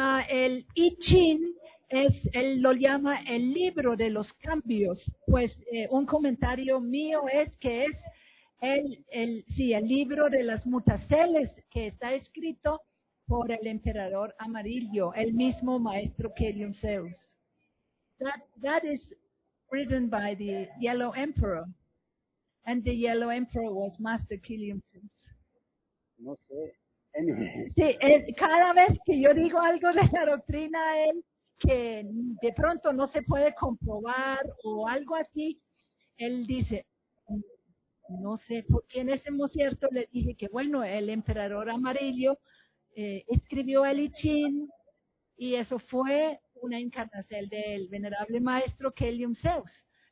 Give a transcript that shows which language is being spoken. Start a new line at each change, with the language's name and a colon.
Spanish: El I Ching es, él lo llama el libro de los cambios. Pues un comentario mío es que es el libro de las mutaceles, que está escrito por el emperador amarillo, el mismo maestro Kelion Zeus.
English: That is written by the Yellow Emperor. And the Yellow Emperor was Master Kelion Zeus.
Spanish: No sé. Anyway. Sí, cada vez que yo digo algo de la doctrina, él, que de pronto no se puede comprobar o algo así, él dice, no sé, porque en ese concierto le dije que, bueno, el emperador amarillo escribió el I Ching y eso fue una encarnación del venerable maestro Kelion Zeus.